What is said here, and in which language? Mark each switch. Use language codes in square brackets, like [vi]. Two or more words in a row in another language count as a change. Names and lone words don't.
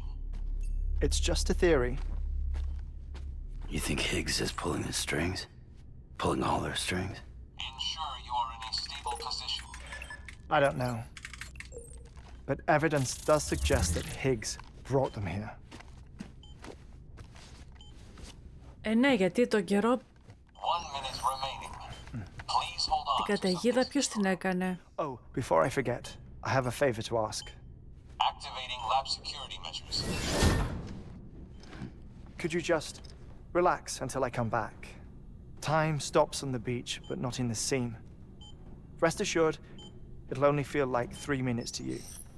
[en] It's just a theory. You think Higgs is pulling the strings? Pulling all their strings? Ensure you are in a stable position. I don't know. But evidence does suggest that Higgs brought them here. [el] Ναι, γιατί τον καιρό [en] 1 minute remaining. Please hold on. [el] την καταιγίδα ποιος την έκανε? [en] Oh, before I forget, I have a favor to ask. Activating lab security measures. Could you just relax until I come back? Time stops on the beach, but not in the scene. Rest assured, it'll only feel like 3 minutes to you.